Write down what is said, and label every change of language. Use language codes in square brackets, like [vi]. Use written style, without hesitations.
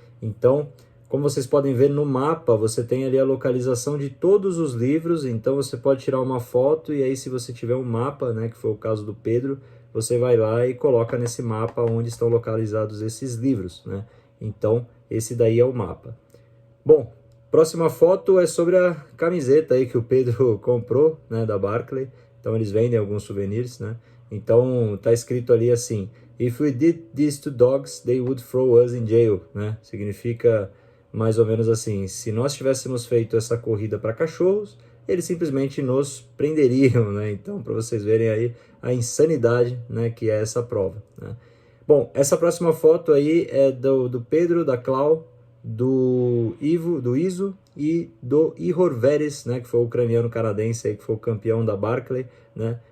[pt] Então, como vocês podem ver no mapa, você tem ali a localização de todos os livros, então você pode tirar uma foto e aí se você tiver um mapa, né, que foi o caso do Pedro, você vai lá e coloca nesse mapa onde estão localizados esses livros, né? Então, esse daí é o mapa. Bom, próxima foto é sobre a camiseta aí que o Pedro comprou, né, da Barclay. Então eles vendem alguns souvenirs, né? Então tá escrito ali assim: [en] If we did this to dogs, they would throw us in jail, [pt] né? Significa mais ou menos assim: se nós tivéssemos feito essa corrida para cachorros, eles simplesmente nos prenderiam, né? Então, para vocês verem aí a insanidade, né, que é essa prova, né? Bom, essa próxima foto aí é do Pedro, da Clau, do Ivo, do Iso e do Ihor Veres, né, que foi o ucraniano canadense aí, que foi o campeão da Barclay, né?